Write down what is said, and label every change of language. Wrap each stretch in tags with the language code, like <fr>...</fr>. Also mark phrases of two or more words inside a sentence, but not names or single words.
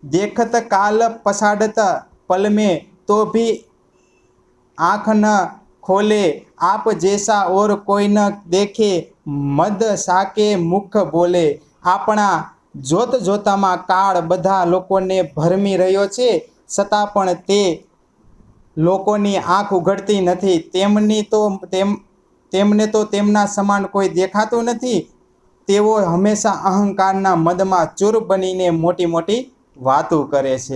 <hi>देखत काल पसाडत पल में तो भी आँख न खोले, आप जैसा और कोई न देखे, मद साके मुख बोले।</hi> <gu>આપણા જોત જોતામાં કાળ બધા લોકોને ભરમી રહ્યો છે, છતાં પણ તે લોકોની આંખ ઉઘડતી નથી। તેમને તો તેમના સમાન કોઈ દેખાતું નથી। તેઓ હંમેશા અહંકારના મદમાં ચૂર બનીને મોટી મોટી વાતો કરે છે।</gu>